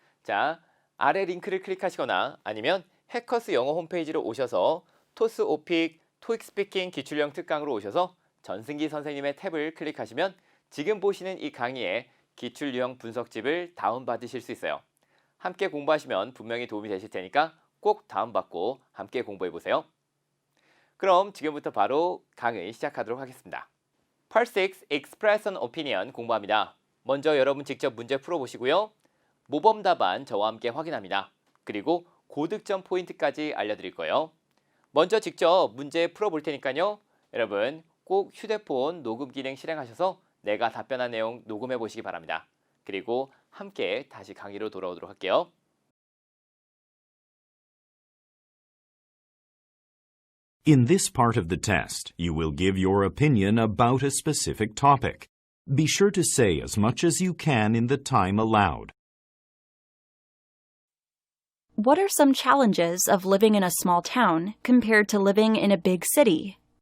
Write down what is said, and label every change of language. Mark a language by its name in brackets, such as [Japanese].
[Korean] 자, 아래 링크를 클릭하시거나 아니면 해커스 영어 홈페이지로 오셔서 토스 오픽 토익 스피킹 기출형 특강으로 오셔서 전승기 선생님의 탭을 클릭하시면 지금 보시는 이 강의의 기출 유형 분석집을 다운받으실 수 있어요. 함께 공부하시면 분명히 도움이 되실 테니까 꼭 다운받고 함께 공부해 보세요. 그럼 지금부터 바로 강의 시작하도록 하겠습니다. Part 6 Express an Opinion 공부합니다. 먼저 여러분 직접 문제 풀어보시고요. 모범 답안 저와 함께 확인합니다. 그리고 고득점 포인트까지 알려드릴 거예요. 먼저 직접 문제 풀어볼 테니까요. 여러분 꼭 휴대폰 녹음 기능 실행하셔서 내가 답변한 내용 녹음해 보시기 바랍니다. 그리고 함께 다시 강의로 돌아오도록 할게요. [English] In this part of the test, you will give your opinion about a specific topic. Be sure to say as much as you can in the time allowed. What are some challenges of living in a small town compared to living in a big city?